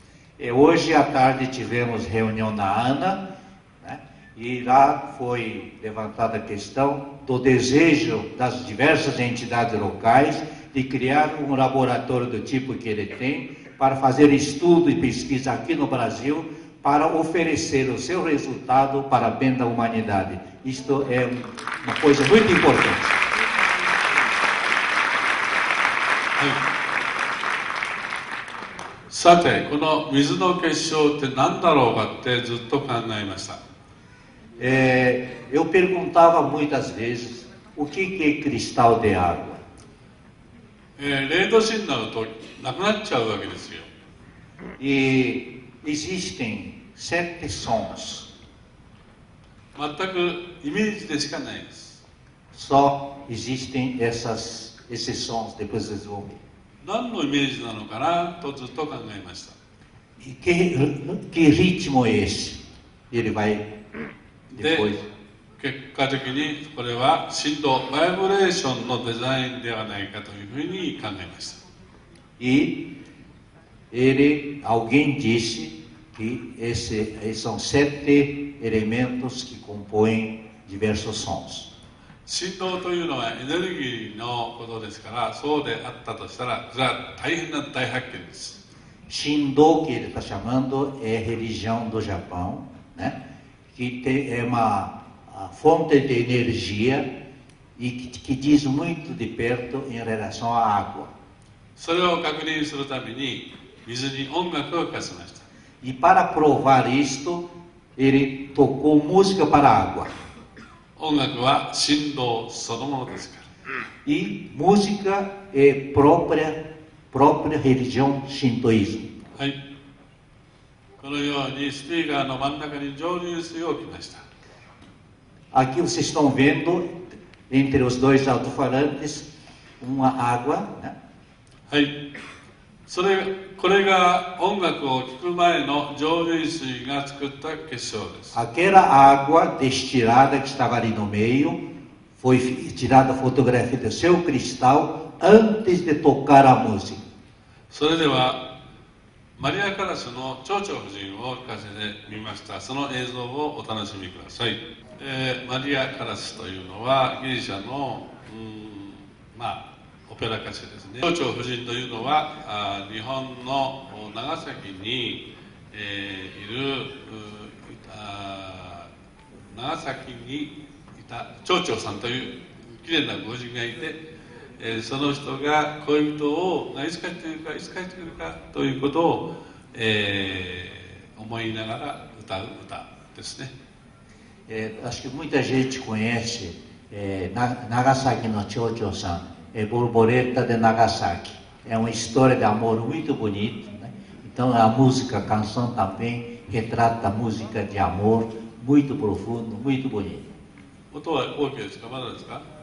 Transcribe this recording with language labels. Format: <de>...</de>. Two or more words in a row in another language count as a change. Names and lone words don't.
<pt>Hoje à tarde tivemos reunião na ANA, né? E lá foi levantada a questão do desejo das diversas entidades locais de criar um laboratório do tipo que ele tem para fazer estudo e pesquisa aqui no Brasil para oferecer o seu resultado para bem da humanidade. Isto é uma coisa muito importante.</pt> <ja>さて、この水の結晶って何だろうかってずっと考えました。</ja> <pt>Eu perguntava muitas vezes o que é cristal de água.</pt> <ja>0 度子になるとなくなっちゃうわけですよ。</ja> <pt>E existem 7 sons.</pt> <ja>全くイメージでしかないです。</ja> <pt>Só existem esses sons, depois vocês vão ver.</pt> <ja>何のイメージなのかなとずっと考えました。</ja> <pt>E que ritmo é esse? Ele vai で、 depois.</pt> <ja>結果的にこれは振動、バイブレーションのデザインではないかというふうに考えました。</ja> <pt>E alguém disse que são 7 elementos que compõem diversos sons.</pt> <ja>振動というのはエネルギーのことですから、そうであったとしたら、それは大変な大発見です。</ja> <pt>Shindo, que ele está chamando, é religião do Japão, né? Que é uma fonte de energia e que diz muito de perto em relação à água.</pt> <ja>それを確認するために水に音楽を聴かせました。</ja> <pt>E para provar isto, ele tocou música para a água.</pt> <ja>音楽は振動そのものですから。</ja> <pt>E música é própria religião shintoísmo.</pt> <ja>はい。このようにスピーカーの真ん中に蒸留水を置きました。</ja> <pt>Aqui vocês estão vendo, entre os dois alto-falantes, uma água, né?</pt> <ja>はい。これが音楽を聴く前の蒸留水が作った結晶です。</ja> <pt>Aquela água destilada que estava ali no meio, foi tirada a fotografia do seu cristal antes de tocar a música.</pt> <ja>それではマリア・カラスの蝶々夫人を聞かせてみました。その映像をお楽しみください。マリア・カラスというのはギリシャのオペラ歌手ですね。蝶々夫人というのは日本の長崎に、いる長崎にいた蝶々さんというきれいなご婦人がいて、その人が恋人をいつ帰ってくるかいつ帰ってくるかということを、思いながら歌う歌ですね。</ja> <pt>Acho que muita gente conhece</pt> <ja>長崎の蝶々さん,</ja> <pt>Borboleta de Nagasaki. É uma história de amor muito bonita, né? Então a música, a canção também retrata a música de amor muito profundo, muito bonito.</pt> <ja>音は OK ですか？まだですか？</ja>